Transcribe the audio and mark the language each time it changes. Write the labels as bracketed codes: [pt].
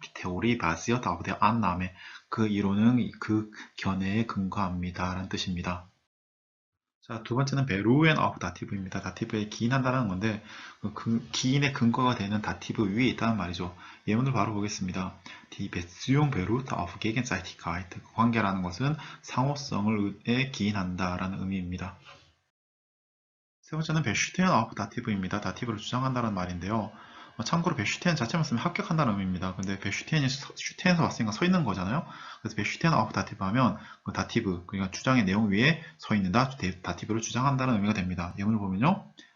[ko] 테오리 바지어 다우데 안남에, 그 이론은 그 견해에 근거합니다 라는 뜻입니다. 자, 두 번째는 베루엔 오브 다티브입니다. 다티브에 기인한다는 건데 기인의 근거가 되는 다티브 위에 있다는 말이죠. 예문을 바로 보겠습니다. [de] Die Beziehung beruht auf Gegenseitigkeit. [ko] 관계라는 것은 상호성에 기인한다라는 의미입니다. 세 번째는 베슈테는 오브 다티브입니다. 다티브를 주장한다는 말인데요. 참고로 베슈텐 자체만 쓰면 합격한다는 의미입니다. 근데 베슈텐이 슈텐에서 왔으니까 서 있는 거잖아요. 그래서 베슈텐 오브 다티브 하면 그 다티브, 그러니까 주장의 내용 위에 서 있는다, 다티브를 주장한다는 의미가 됩니다. 예문을 보면요.